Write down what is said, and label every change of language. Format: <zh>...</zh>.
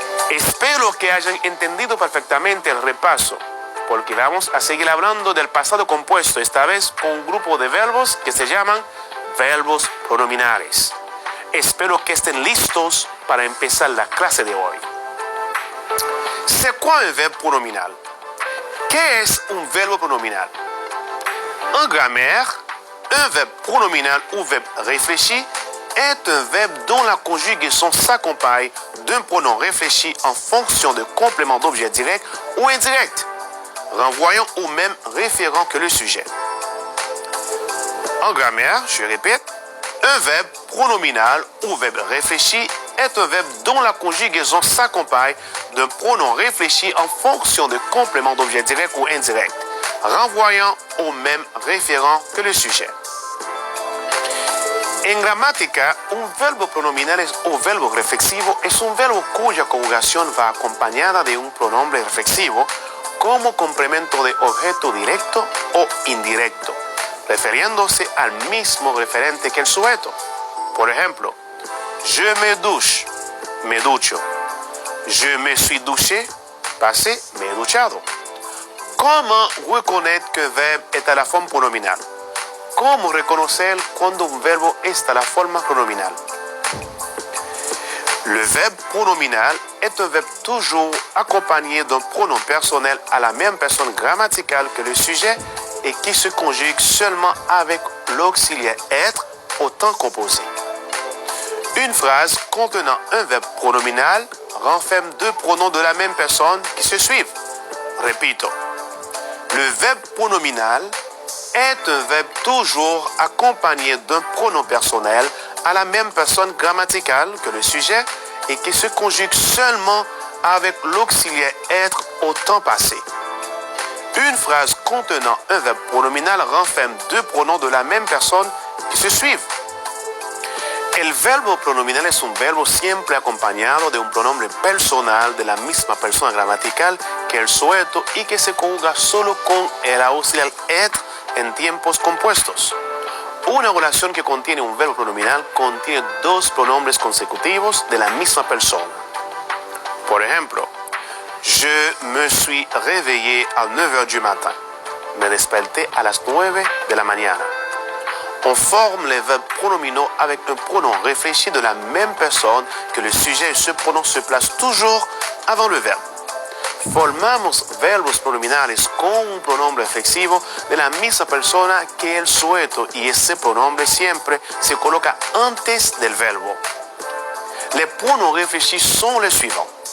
<es>Espero que hayan entendido perfectamente el repaso, porque vamos a seguir hablando del pasado compuesto, esta vez con un grupo de verbos que se llaman verbos pronominales. Espero que estén listos para empezar la clase de hoy.</es> <fr>C'est quoi un verbe pronominal?</fr> <es>¿Qué es un verbo pronominal?</es> <fr>En grammaire, un verbe pronominal ou verbe réfléchi est un verbe dont la conjugaison s'accompagne d'un pronom réfléchi en fonction de complément d'objet direct ou indirect, renvoyant au même référent que le sujet. En grammaire, je répète, un verbe pronominal ou verbe réfléchi est un verbe dont la conjugaison s'accompagne d'un pronom réfléchi en fonction de complément d'objet direct ou indirect, renvoyant au même référent que le sujet.</fr> <es>En gramática, un verbo pronominal o verbo reflexivo es un verbo cuya conjugación va acompañada de un pronombre reflexivo como complemento de objeto directo o indirecto, refiriéndose al mismo referente que el sujeto. Por ejemplo,</es> <fr>je me douche,</fr> <es>me ducho.</es> <fr>Je me suis douché, passé,</fr> <es>me he duchado.</es> <fr>Comment reconnaître qu'un verbe est à la forme pronominale?</fr> <es>¿Cómo reconocer cuando un verbo está a la forma pronominal?</es> <fr>Le verbe pronominal est un verbe toujours accompagné d'un pronom personnel à la même personne grammaticale que le sujet et qui se conjugue seulement avec l'auxiliaire être au temps composé. Une phrase contenant un verbe pronominal renferme deux pronoms de la même personne qui se suivent.</fr> <es>Repito,</es> <fr>le verbe pronominal est un verbe toujours accompagné d'un pronom personnel à la même personne grammaticale que le sujet et qui se conjugue seulement avec l'auxiliaire être au temps passé. Une phrase contenant un verbe pronominal renferme deux pronoms de la même persona que se suivent.</fr> <es>El verbo pronominal es un verbo siempre acompañado de un pronombre personal de la misma persona gramatical que el sujeto y que se conjuga solo con el auxiliar être en tiempos compuestos. Una oración que contiene un verbo pronominal contiene dos pronombres consecutivos de la misma persona. Por ejemplo,</es> <fr>je me suis réveillé à 9 h du matin.</fr> <es>Me desperté a las 9 de la mañana.</es> <fr>On forme les verbes pronominaux avec un pronom réfléchi de la même personne que le sujet et ce pronom se place toujours avant le verbe.</fr> <es>Formamos verbos pronominales con un pronombre reflexivo de la misma persona que el sujeto y ese pronombre siempre se coloca antes del verbo.</es> <fr>Les pronoms réfléchis sont les suivants.</fr>